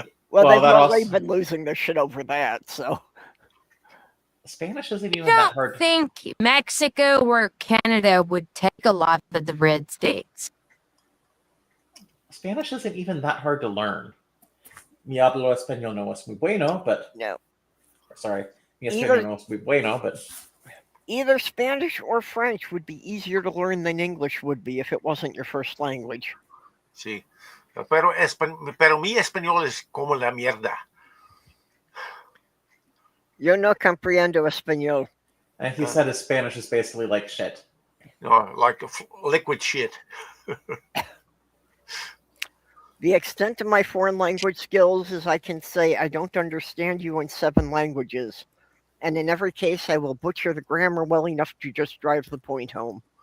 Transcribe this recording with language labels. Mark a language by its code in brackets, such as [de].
[en] Well, they've already been losing their shit over that, so. Spanish isn't even I that hard. don't think Mexico or Canada would take a lot of the red states. Spanish isn't even that hard to learn. [es] Mi hablo español no es muy bueno, [en] but... No. Sorry. [es] Mi español no es muy bueno, [en] but... Either Spanish or French would be easier to learn than English would be if it wasn't your first language. [es] Sí. Pero mi español es como la mierda. Yo no comprendo español. [en] And he said his Spanish is basically like shit. No, like liquid shit. The extent of my foreign language skills is I can say I don't understand you in 7 languages. And in every case, I will butcher the grammar well enough to just drive the point home.